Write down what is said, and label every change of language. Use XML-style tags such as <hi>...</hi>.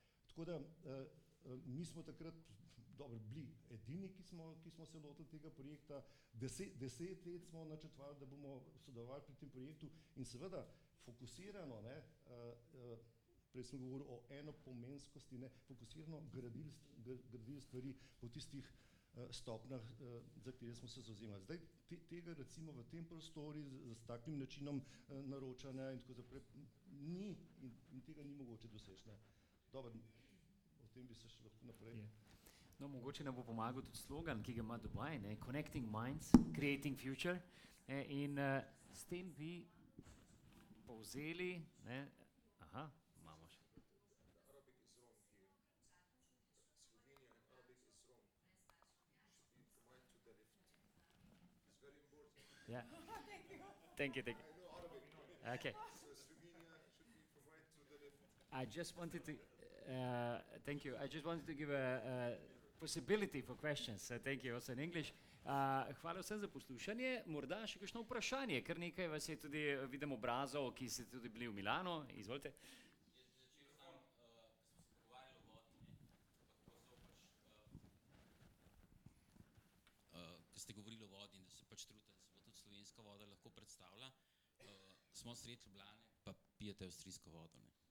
<sl>Tako da mi smo takrat bili edini, ki smo se lotili tega projekta, 10 let smo načrtovali, da bomo sodelovali pri tem projektu in seveda fokusirano, ne, prej sem govoril o enopomenskosti, ne, fokusirano gradili stvari po tistih stopnjah, za katere smo se zavzemali. Zdaj tega recimo v tem prostoru s takim načinom naročanja in tako naprej ni in tega ni mogoče doseči, ne. Dobro, o tem bi se še lahko naprej. No, mogoče nam bo pomagal tudi slogan, ki ga ima Dubaj, ne?</sl> <en>Connecting Minds, Creating Future.</en> <sl>In s tem bi povzeli, ne? Aha, imamo še.</sl> <en>Yeah. Thank you. Okay. I just wanted to, thank you. I just wanted to give a possibility for questions. Thank you also in English.</en> <sl>Hvala vsem za poslušanje. Morda še kakšno vprašanje, ker nekaj vas je tudi, vidim obrazov, ki ste tudi bili v Milano. Izvolite. Ko ste govorili o vodi in da se pač trudite, da se bo tudi slovenska voda lahko predstavila, smo sredi Ljubljane, pa pijete avstrijsko vodo, ne?</sl>